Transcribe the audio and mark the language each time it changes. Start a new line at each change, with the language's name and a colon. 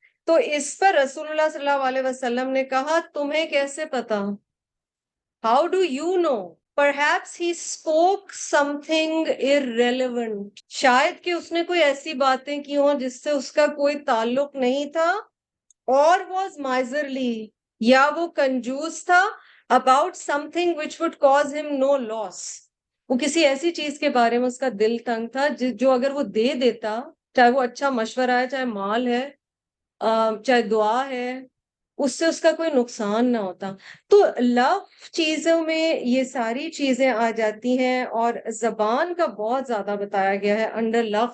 Urdu: تو اس پر رسول اللہ صلی اللہ علیہ وسلم نے کہا تمہیں کیسے پتا؟
English: How do you know? Perhaps he spoke something irrelevant.
Urdu: شاید کہ اس نے کوئی ایسی باتیں کی ہوں جس سے اس کا کوئی تعلق نہیں تھا.
English: Or was miserly,
Urdu: یا وہ کنجوس تھا.
English: About something which would cause him no loss.
Urdu: وہ کسی ایسی چیز کے بارے میں اس کا دل تنگ تھا جو اگر وہ دے دیتا، چاہے وہ اچھا مشورہ ہے، چاہے مال ہے، چاہے دعا ہے، اس سے اس کا کوئی نقصان نہ ہوتا. تو لو چیزوں میں یہ ساری چیزیں آ جاتی ہیں، اور زبان کا بہت زیادہ بتایا گیا ہے انڈر لو.